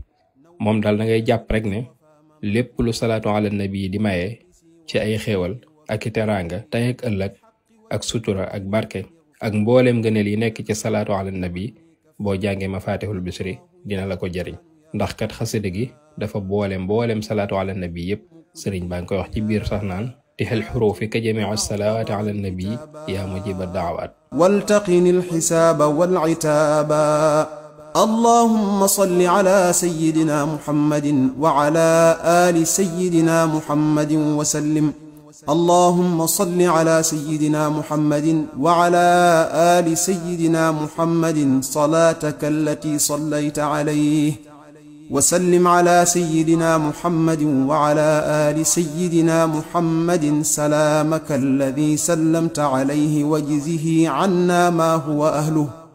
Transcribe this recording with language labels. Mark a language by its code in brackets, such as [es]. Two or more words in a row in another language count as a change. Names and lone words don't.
[wo] moom daal da ngay jàpp rek ne lépp lu [ar] صلاة على النبي [wo] di maye ci ay xéewal ak i teraanga tey ak ëllëg ak sutura ak barke ak mbooleem ngëneel yi nekk ci [ar] صلاة على النبي, [wo] boo jàngee Mafatihul Bichri dina la ko jariñ, ndax kat xasida gi dafa boole mboolem [ar] صلاة على النبي [wo] yépp. Serigne baa ngi koy wax ci biir sax naan tixel xuruufi ka jamii [ar] صلوات على النبي يا مجيب الدعوات. والتقني الحسابا والعتابا. اللهم صل على سيدنا محمد وعلى آل سيدنا محمد وسلم. اللهم صل على سيدنا محمد وعلى آل سيدنا محمد صلاتك التي صليت عليه، وسلم على سيدنا محمد وعلى آل سيدنا محمد سلامك الذي سلمت عليه واجزه عنا ما هو أهله.